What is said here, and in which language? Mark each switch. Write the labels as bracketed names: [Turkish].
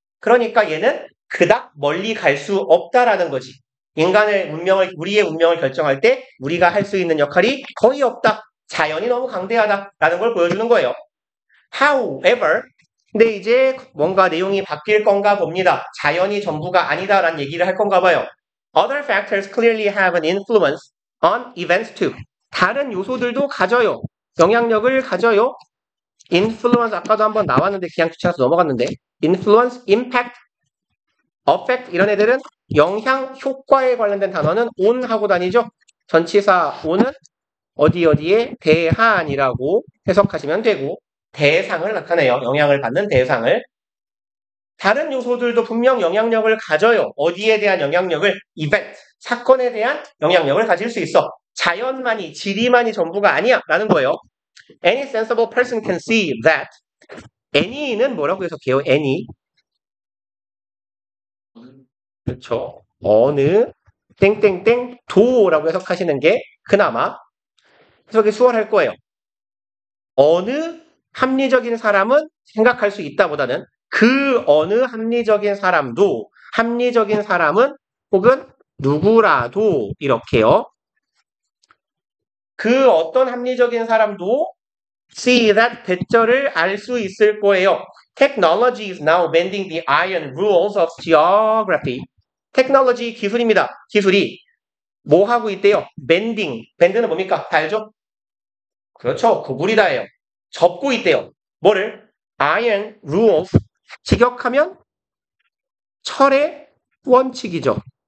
[Korean] 그러니까 얘는 그닥 멀리 갈 수 없다라는 거지. 인간의 운명을, 우리의 운명을 결정할 때 우리가 할 수 있는 역할이 거의 없다. 자연이 너무 강대하다라는 걸 보여주는 거예요. However, 근데 이제 뭔가 내용이 바뀔 건가 봅니다. 자연이 전부가 아니다라는 얘기를 할 건가 봐요. [English] Other factors clearly have an influence on events too. [Korean] 다른 요소들도 가져요. 영향력을 가져요. Influence 아까도 한번 나왔는데 그냥 귀찮아서 넘어갔는데 Influence, Impact, Effect 이런 애들은 영향, 효과에 관련된 단어는 on 하고 다니죠. 전치사 on은 어디에 대한이라고 해석하시면 되고 대상을 나타내요. 영향을 받는 대상을. 다른 요소들도 분명 영향력을 가져요. 어디에 대한 영향력을? event, 사건에 대한 영향력을 가질 수 있어. 자연만이, 지리만이 전부가 아니야 라는 거예요. [English] Any sensible person can see that. [Korean] any는 뭐라고 해석해요? [English] any. [Korean] 그렇죠. 어느 땡땡땡 도라고 해석하시는 게 그나마 해석이 수월할 거예요. 어느 합리적인 사람은 생각할 수 있다보다는 그 어느 합리적인 사람도 합리적인 사람은 혹은 누구라도 이렇게요. 그 어떤 합리적인 사람도 see that 대절을 알 수 있을 거예요. [English] Technology is now bending the iron rules of geography. [Korean] 테크놀로지 기술입니다. 기술이 뭐 하고 있대요? bending. bend는 뭡니까? 다 알죠? 그렇죠. 구부리다예요. 접고 있대요. 뭐를? [English] iron rules. [Korean] 직역하면 철의 원칙이죠.